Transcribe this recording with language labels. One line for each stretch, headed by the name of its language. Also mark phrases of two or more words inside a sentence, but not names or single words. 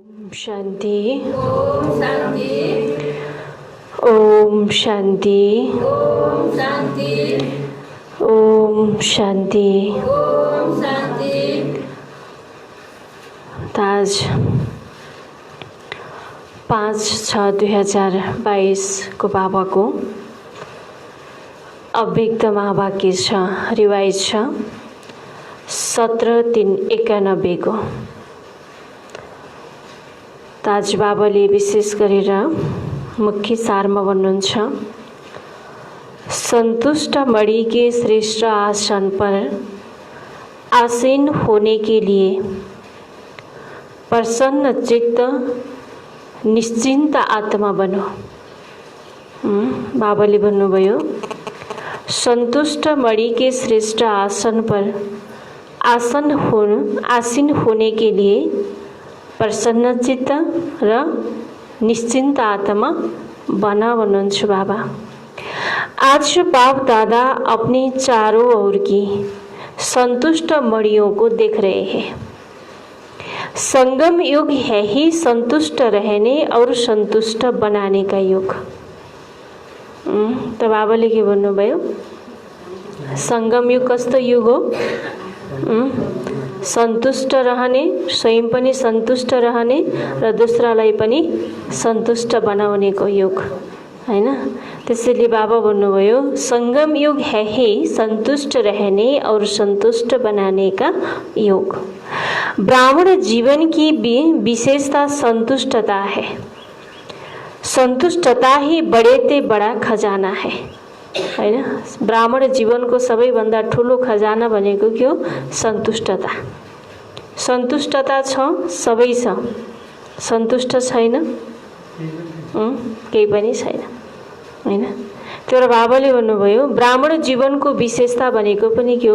Nepali: शांति। ओम शांति। ओम शांति। ओम शांति। ओम शांति। ओम शांति। आज 5/6/2022 को बाबा को अव्यक्त महावाक्य छ, रिवाइज छ 17/3/91 को। आज बाबाले विशेष गरेर मुख्य सारमा भन्नुहुन्छ,
Hindi: संतुष्ट मणि के श्रेष्ठ आसन पर आसीन होने के लिए प्रसन्न चित्त निश्चिन्त आत्मा बनो।
Nepali: बाबाले भन्नुभयो,
Hindi: संतुष्ट मणि के श्रेष्ठ आसन पर आसीन होने के लिए प्रसन्न चित्त
Nepali: र निश्चिन्त आत्मा बना भन्नुहुन्छ बाबा।
Hindi: आज बाप दादा अपने चारों ओर की संतुष्ट मणियों को देख रहे हैं। संगम युग है ही संतुष्ट रहने और संतुष्ट बनाने का युग।
Nepali: तो बाबाले के भन्नुभयो, संगम युग कस्तो युग हो? सन्तुष्ट रहने, स्वयं पनि सन्तुष्ट रहने र दोस्रालाई पनि सन्तुष्ट बनाउनेको युग हैन। त्यसैले बाबा भन्नुभयो,
Hindi: संगम युग है ही संतुष्ट रहने और संतुष्ट बनाने का युग। ब्राह्मण जीवन की विशेषता संतुष्टता है। संतुष्टता ही बड़े ते बड़ा खजाना है हैन।
Nepali: ब्राह्मण जीवनको सबैभन्दा ठुलो खजाना भनेको के हो? संतुष्टता। संतुष्टता छ, सबै छ। सन्तुष्ट छैन केही पनि छैन हैन। तर बाबाले भन्नुभयो, ब्राह्मण जीवनको विशेषता भनेको पनि के हो?